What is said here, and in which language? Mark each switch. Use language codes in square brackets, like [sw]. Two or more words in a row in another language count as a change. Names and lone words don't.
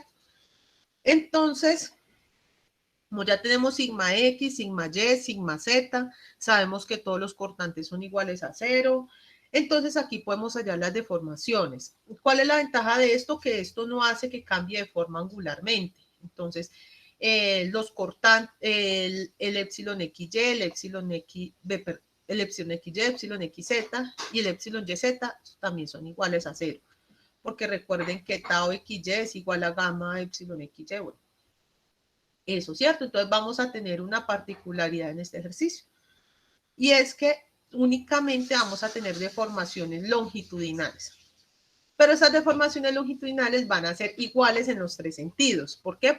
[es] Entonces, como ya tenemos sigma X, sigma Y, sigma Z, sabemos que todos los cortantes son iguales a 0, entonces aquí podemos hallar las deformaciones. ¿Cuál es la ventaja de esto? Que esto no hace que cambie de forma angularmente. Entonces, los cortantes, el epsilon XY, el epsilon XY, el epsilon XY, epsilon XZ y el epsilon YZ también son iguales a 0. Porque recuerden que tau XY es igual a gamma epsilon XY. Bueno, eso, ¿cierto? Entonces vamos a tener una particularidad en este ejercicio. Y es que únicamente vamos a tener deformaciones longitudinales. Pero esas deformaciones longitudinales van a ser iguales en los 3 sentidos. ¿Por qué?